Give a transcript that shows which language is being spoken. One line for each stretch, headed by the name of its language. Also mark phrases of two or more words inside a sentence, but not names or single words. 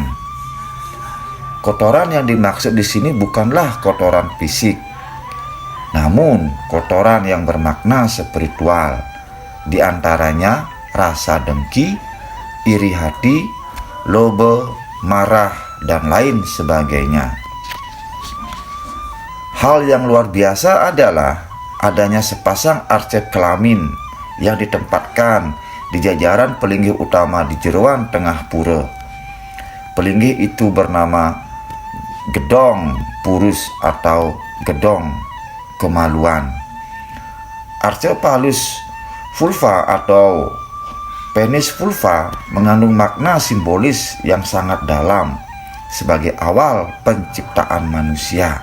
Indonesian: Kotoran yang dimaksud di sini bukanlah kotoran fisik, namun kotoran yang bermakna spiritual, di antaranya rasa dengki, iri hati, loba, marah, dan lain sebagainya. Hal yang luar biasa adalah adanya sepasang arca kelamin yang ditempatkan di jajaran pelinggih utama di jeruan tengah pura. Pelinggih itu bernama Gedong Purus atau Gedong Kemaluan. Arca Palus Vulva atau penis vulva mengandung makna simbolis yang sangat dalam sebagai awal penciptaan manusia.